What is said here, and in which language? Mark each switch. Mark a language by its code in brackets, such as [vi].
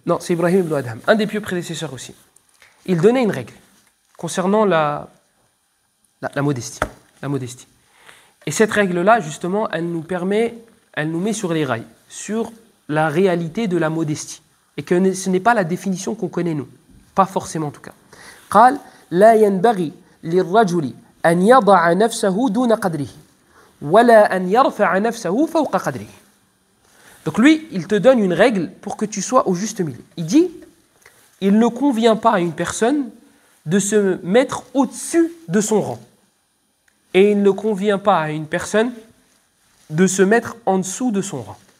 [fr] Non, c'est Ibrahim ibn Adham, un des pieux prédécesseurs aussi. Il donnait une règle concernant la modestie. La modestie. Et cette règle-là, justement, elle nous met sur les rails, sur la réalité de la modestie. Et que ce n'est pas la définition qu'on connaît nous. Pas forcément en tout cas. [ar] قال لا ينبغي للرجل أن يضع نفسه دون قدره ولا أن يرفع نفسه فوق قدره. [fr] Donc lui, il te donne une règle pour que tu sois au juste milieu. Il dit, il ne convient pas à une personne de se mettre au-dessus de son rang. Et il ne convient pas à une personne de se mettre en dessous de son rang.